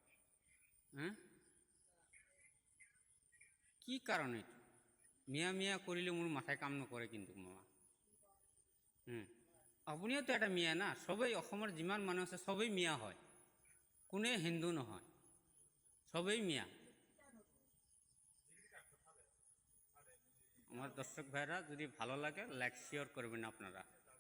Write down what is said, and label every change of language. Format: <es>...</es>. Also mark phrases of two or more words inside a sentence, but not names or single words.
<as>কি কাৰণ এইটো? মিয়া কৰিলে মোৰ মাথায় কাম নকৰে কিন্তু মামা। আপুনিওতো এটা মিয়া না, সবেই অসমৰ যিমান মানুহ আছে সবেই মিয়া হয়, কোনে হিন্দু নহয়, সবেই মিয়া।</as> <bn>আমার দর্শক ভাইরা যদি ভালো লাগে লাইক শেয়ার করবেন আপনারা।</bn>